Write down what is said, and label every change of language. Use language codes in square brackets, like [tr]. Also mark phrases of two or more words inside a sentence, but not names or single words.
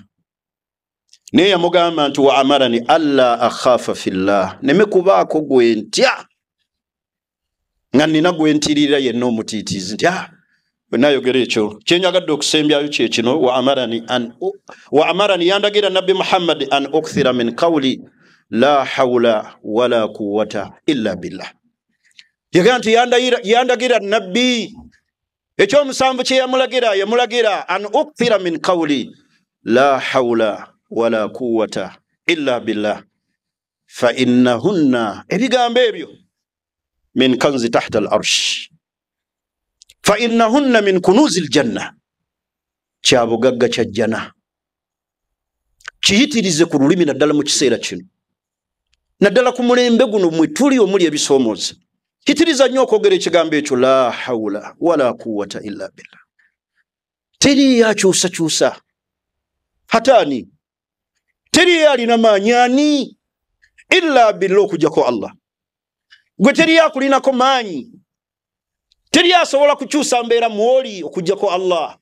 [lg] Naye yamugamba nti [ar] وأمرني ألا أخاف في الله, [lg] neme kubaako gwe ntya nga nina gwe ntiririra yenna omutiitiizi nti bwe nayogera ekyo. Kyenyagadde okusembyayo kye kino, [ar] وأمرني [lg] yandagira nabbi Muhammad [ar] أن أكثر من قول لا حول ولا قوة إلا بالله. [lg] Yagamba nti yandagira nabbi ekyomusanvu kye yamulagira [ar] أن أكثر من قول لا حول ولا قوة إلا بالله فإنهن, [lg] ebigambo ebyo [ar] من كنز تحت العرش فإنهن من كنوز الجنة, [lg] kyabugagga kya jjana. Kiyitirize ku lulimi naddala mu kiseera kino, naddala ku mulembe guno mwe tuli omuli ebisoomooza. Kitiriza nnyo okwogera ekigambo ekyo [ar] لا حول ولا قوة إلا بالله. [lg] Teri yakyusakyusa hataani, teri alina maanyi ani [ar] إلا بالله [lg] okujjako Allah. Gwe teri akulinako maanyi, teri asobola kukyusa mbeera mwoli okujjako Allah.